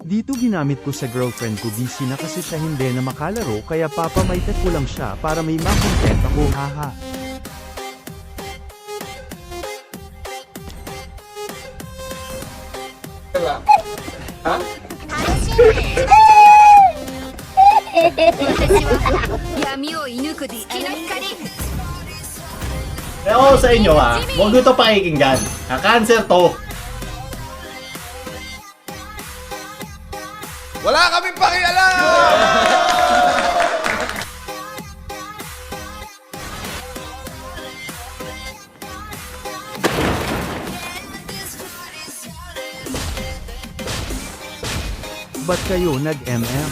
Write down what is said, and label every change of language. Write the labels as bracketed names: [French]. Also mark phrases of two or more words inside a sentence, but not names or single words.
[Filipino] Dito ginamit ko sa girlfriend ko, busy na kasi siya hindi na makalaro, kaya papamaitat ko lang siya para may makontent ako, haha. Ha? [Japanese] 闇を射抜く月の光 [Filipino] Pero sa inyo huwag nyo ito pakikinggan. Cancer to. Wala kaming pakialam! Ba't kayo nag-MM?